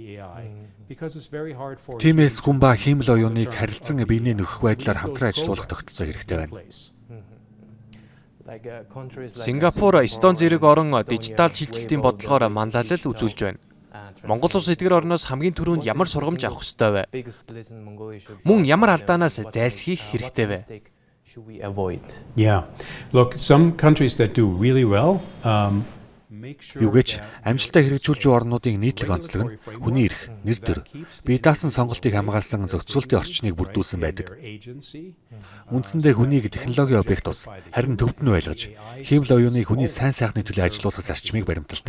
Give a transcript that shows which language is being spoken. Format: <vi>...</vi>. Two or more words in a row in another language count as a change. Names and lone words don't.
<mn>Тиймээс хүн ба хэмэл оюуныг харилцан биенээ нөхөх байдлаар хамтран ажиллуулах тогтолцоо хэрэгтэй байна. Сингапур, Эстон зэрэг орон дижитал шилжилтийн бодлогоор манлайлал үзүүлж байна. Монгол улс эдгээр орноос хамгийн түрүүнд ямар сургамж авах ёстой вэ? Мөн ямар алдаанаас зайлсхийх хэрэгтэй вэ?</mn> <en>Yeah. Look, some countries that do really well</en> <mn>Юугэж амжилтаа хэрэгжүүлж буй орнуудын нийтлэг онцлог нь хүний эрх, нэр төр, бие даасан сонголтыг хамгаалсан зохицуултын орчныг бүрдүүлсэн байдаг. Үндсэндээ хүнийг технологийн объект ус, харин төвд нь байлгаж, хиймэл оюуныг хүний сайн сайхны төлөө ажилуулах зарчмыг баримталдаг.</mn>